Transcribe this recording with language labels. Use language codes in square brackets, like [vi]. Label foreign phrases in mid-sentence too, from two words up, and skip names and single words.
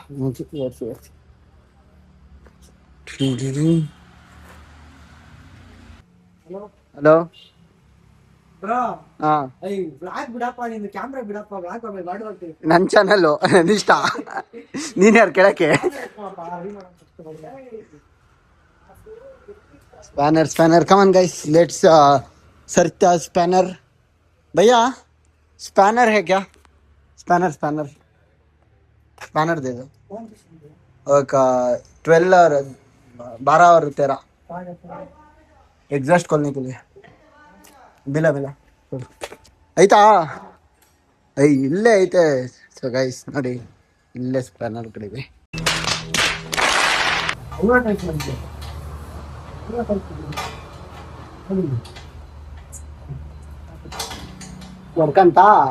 [kn] ಹಲೋ ಹಾ, ಬಿಡಪ್ಪ ನಿಂದು ಕ್ಯಾಮ್ರಾ ಬಿಡಪ್ಪ, ಮಾಡ್ಕೊಳ್ತೀವಿ. ನನ್ನ ಚಾನಲ್ಲು ಇಷ್ಟ. ನೀನ್ ಯಾರು ಕೇಳಕ್ಕೆ? [en] spanner come on guys, let's search the spanner. [hi] भैया स्पैनर है क्या? स्पैनर दे दो. एक 12 और 12 और 13 एग्जॉस्ट खोलने के लिए. [kn] बिला ಆಯ್ತಾ? ಇಲ್ಲೇ ಐತೆ. [en] so guys [kn] ನೋಡಿ, ಇಲ್ಲೇ ಸ್ಪ್ಯಾನರ್ ಕಡೆಗೆ ಹೊಡ್ಕಂತ